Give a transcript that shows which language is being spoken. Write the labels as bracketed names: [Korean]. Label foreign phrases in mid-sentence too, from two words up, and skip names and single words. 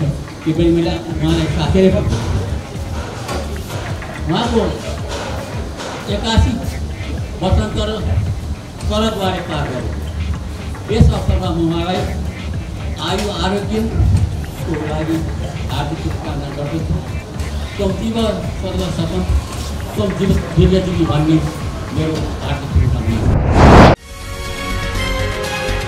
[Nepali] त्यो पनि मैले उहाँलाई साथेर उहाँको 81 वसन्तर शरदबारे पार गरेँ। यस अवसरमा म उहाँलाई आयु आरोग्यको लागि हार्दिक शुभकामना गर्दछु। [Sanskrit] त्वं जीव सर्वसफल त्वं जीव दीर्घजीवी [Nepali] भन्ने मेरो हार्दिक शुभकामना।